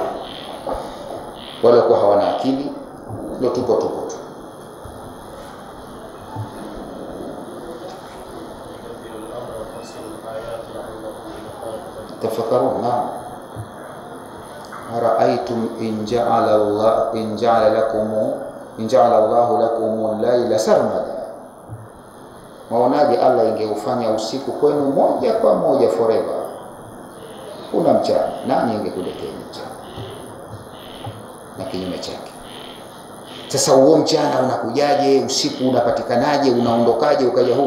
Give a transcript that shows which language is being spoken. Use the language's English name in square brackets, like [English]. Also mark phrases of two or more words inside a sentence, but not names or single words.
[Swahili] Wale kwa hawana akili ndio tupo tu. [Arabic] تفكرون. نعم. أرأيتم إن جعل الله لكم الليل سرمدا. [Swahili] Maonaje Allah ingeufanya usiku kwenu moja kwa moja forever, una mchana, nani ingekuletea mchana na kinyume chake? Sasa huo mchana unakujaje, usiku unapatikanaje, unaondokaje ukaja huu?